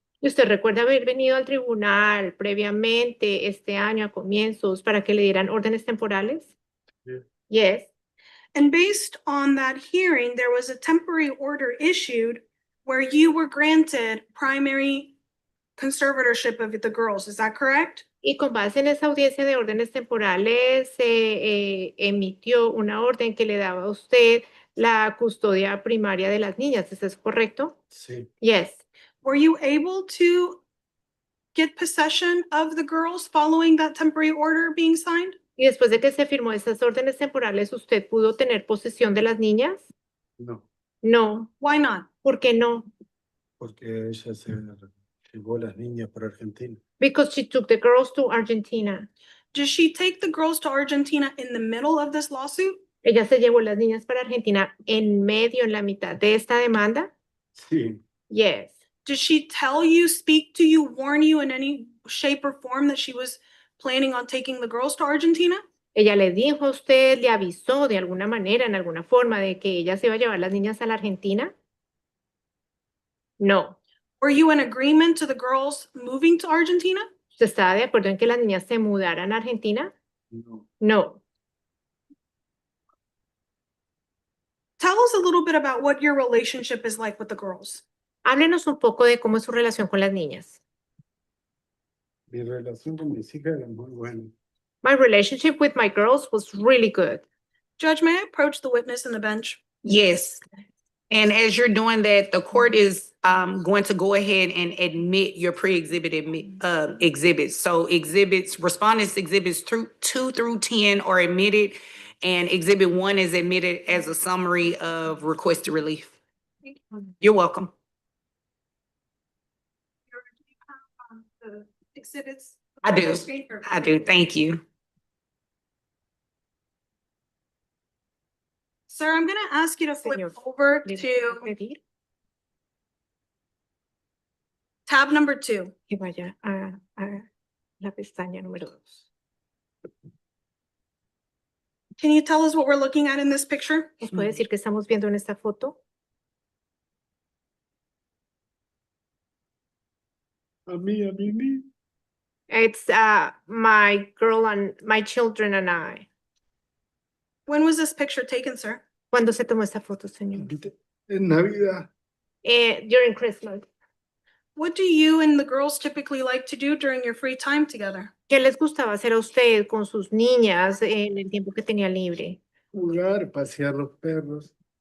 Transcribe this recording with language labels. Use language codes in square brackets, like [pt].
[es] ¿Y usted recuerda haber venido al tribunal previamente este año a comienzos para que le dieran órdenes temporales? [en] Yeah. Yes. And based on that hearing, there was a temporary order issued where you were granted primary conservatorship of the girls. Is that correct? [es] Y con base en esa audiencia de órdenes temporales, se emitió una orden que le daba a usted la custodia primaria de las niñas. ¿Eso es correcto? Sí, [en] Yes. Were you able to get possession of the girls following that temporary order being signed? [es] Y después de que se firmó esas órdenes temporales, ¿usted pudo tener posesión de las niñas? no, [en] No. Why not? [es] ¿Por qué no? porque ella se llevó las niñas para Argentina. [en] Because she took the girls to Argentina. Did she take the girls to Argentina in the middle of this lawsuit? [es] Ella se llevó las niñas para Argentina en medio, en la mitad de esta demanda. Sí, [en] Yes. Did she tell you, speak to you, warn you in any shape or form that she was planning on taking the girls to Argentina? [es] Ella le dijo a usted, le avisó de alguna manera, en alguna forma, de que ella se iba a llevar las niñas a la Argentina. No. [en] Were you in agreement to the girls moving to Argentina? [es] ¿Usted estaba de acuerdo en que las niñas se mudaran a Argentina? no. [en] No. Tell us a little bit about what your relationship is like with the girls. [es] Háblenos un poco de cómo es su relación con las niñas. Mi relación con mis hijas era muy buena. [en] My relationship with my girls was really good. Judge, may I approach the witness in the bench? Yes. And as you're doing that, the court is going to go ahead and admit your pre-exhibit exhibits. So respondents exhibits 2 through 10 are admitted, and exhibit 1 is admitted as a summary of requested relief. You're welcome. The exhibits. I do. I do. Thank you. Sir, I'm gonna ask you to flip [es] Señor, [en] over [es] Le [en] to [es] voy a pedir [en] tab number 2. [es] que vaya a la pestaña número 2. [en] Can you tell us what we're looking at in this picture? [es] ¿Nos puede decir qué estamos viendo en esta foto? A mí. [en] It's my girl and my children and I. When was this picture taken, sir? [es] ¿Cuándo se tomó esta foto, señor? En Navidad. [en] During Christmas. What do you and the girls typically like to do during your free time together? [es] ¿Qué les gustaba hacer a usted con sus niñas en el tiempo que tenía libre? Jugar, pasear los perros.